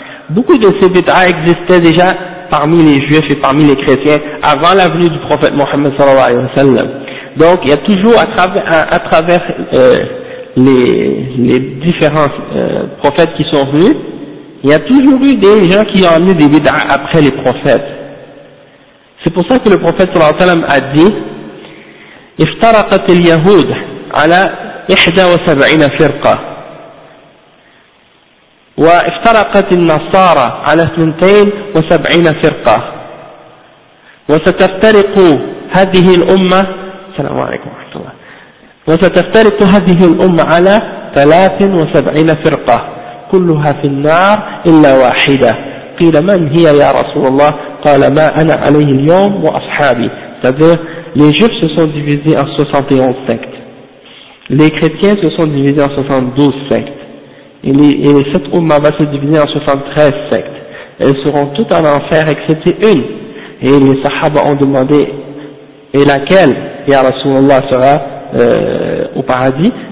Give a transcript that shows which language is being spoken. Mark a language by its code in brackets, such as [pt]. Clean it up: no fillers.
[fr] Beaucoup de ces bid'a existaient déjà parmi les juifs et parmi les chrétiens avant la venue du prophète Mohammed sallallahu alayhi wa sallam. Donc il y a toujours à travers les différents prophètes qui sont venus, il y a toujours eu des gens qui ont amené des bid'a après les prophètes. C'est pour ça que le prophète sallallahu alayhi wa sallam a dit [ar] افترقت اليهود على 71 فرقة وافترقت النصارى على 72 فرقة وستفترق هذه الأمة السلام عليكم ورحمة الله وستفترق هذه الأمة على 73 فرقة كلها في النار إلا واحدة قيل من هي يا رسول الله قال ما أنا عليه اليوم وأصحابي فذلك [fr] Les Juifs se sont divisés en 71 sectes. Les chrétiens se sont divisés en 72 sectes. Et les sept Ummah va se diviser en 73 sectes. Elles seront toutes en enfer excepté une. Et les Sahaba ont demandé, et laquelle, Ya Rasulallah sera, au paradis?